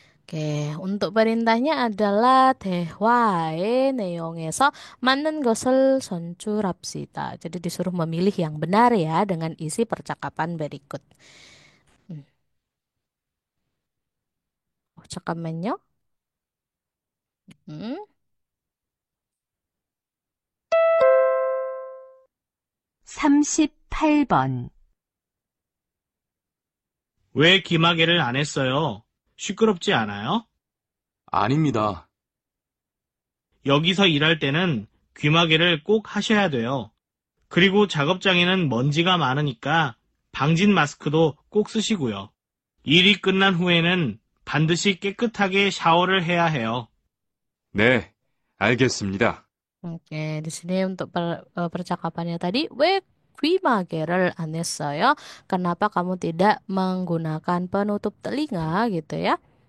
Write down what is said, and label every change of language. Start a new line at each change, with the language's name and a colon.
Indonesian: Oke, untuk perintahnya adalah
Korean: 대화의 내용에서 맞는 것을 선출합시다.
Indonesian: Jadi disuruh memilih yang benar ya dengan isi percakapan berikut.
Korean: 잠깐만요. 음. 38번. 왜 귀마개를 안 했어요? 시끄럽지 않아요? 아닙니다. 여기서 일할 때는 귀마개를 꼭 하셔야 돼요. 그리고 작업장에는 먼지가 많으니까 방진 마스크도 꼭 쓰시고요. 일이 끝난 후에는 반드시 깨끗하게 샤워를 해야 해요. 네, 알겠습니다.
Indonesian: Oke, di sini untuk percakapannya tadi,
Korean: 왜 귀마개를 안 했어요?
Indonesian: Kenapa kamu tidak menggunakan penutup telinga gitu ya?